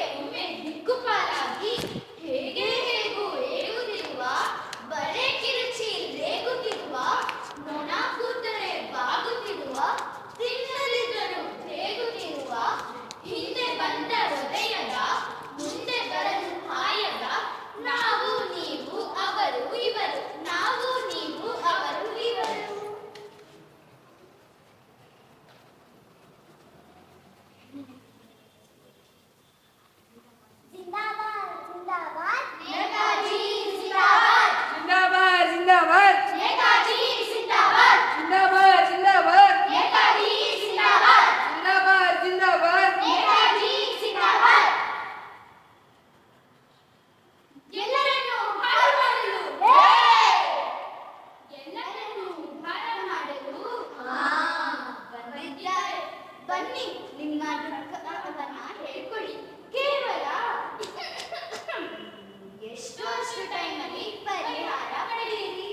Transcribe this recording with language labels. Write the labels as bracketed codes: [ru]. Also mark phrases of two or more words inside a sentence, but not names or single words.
[kn] ಒಮ್ಮೆ ದಿಕ್ಕುಪಾಲಾಗಿ, ಹೇಗೆ ಹೇಗೂ ಏಗುತ್ತಿರುವ, ಬರೆ ಕಿರುಚಿ ರೇಗುತ್ತಿರುವ, ನೊಣ ಕೂತರೆ ಬಾಗುತ್ತಿರುವ, ತಿನ್ನಲಿದ್ದರೂ ತೇಗುತ್ತಿರುವ, ಹಿಂದೆ ಬಂದ ಹೃದಯದ ಮುಂದೆ ಬರಲು ಹಾಯದ, ನಾವು ನೀವು ಅವರು ಇವರು, ನಾವು ನೀವು ಅವರು ಇವರು. [hi] जिंदाबाद जिंदाबाद नेताजी जिंदाबाद, जिंदाबाद जिंदाबाद, नेताजी जिंदाबाद, जिंदाबाद जिंदाबाद, नेताजी जिंदाबाद, जिंदाबाद जिंदाबाद. नेताजी जिंदाबाद. [kn] ಎಲ್ಲರನ್ನೂ ಹಾಳು ಮಾಡಲು, ಎಲ್ಲರನ್ನೂ ಉದ್ಧಾರ ಮಾಡಲು ಬಂದಿದ್ದಾರೆ. ಬನ್ನಿ, ನಿಮ್ಮ ದುಃಖವನ್ನ ಹೇಳ್ಕೊಳ್ಳಿ. ಕೇವಲ ಎಷ್ಟು ಅಷ್ಟು ಟೈಮಲ್ಲಿ ಪರಿಹಾರ ಪಡೆಯಿರಿ.